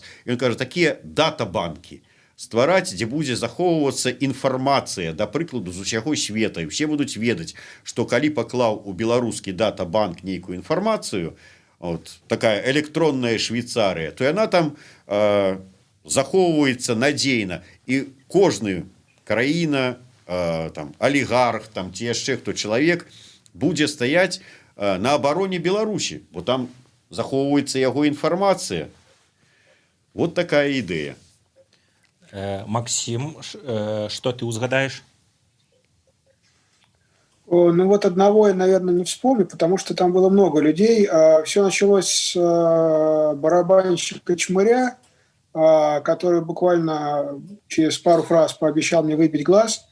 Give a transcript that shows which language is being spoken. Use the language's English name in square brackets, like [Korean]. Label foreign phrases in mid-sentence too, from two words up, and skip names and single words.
[Belarusian] Ён кажа, такія дата-банкі ствараць, дзе будзе захоўвацца інфармацыя, да прыкладу, з усяго света, і ўсе будуць ведаць, што калі паклаў у беларускі дата-банк нейкую інфармацыю, такая электронная Швейцарыя, то яна там захоўваецца надзейна, і кожны краіна, там, алігарх, там, ці яшчэ хто чалавек будзе стаяць на абароне Беларусі, бо там захоўваецца яго інфармацыя. Вот такая ідэя. [Russian] Максим, что ты узгадаешь? Ну вот одного я, наверное, не вспомню, потому что там было много людей. Все началось с барабанщика Чмыря, который буквально через пару фраз пообещал мне выбить глаз.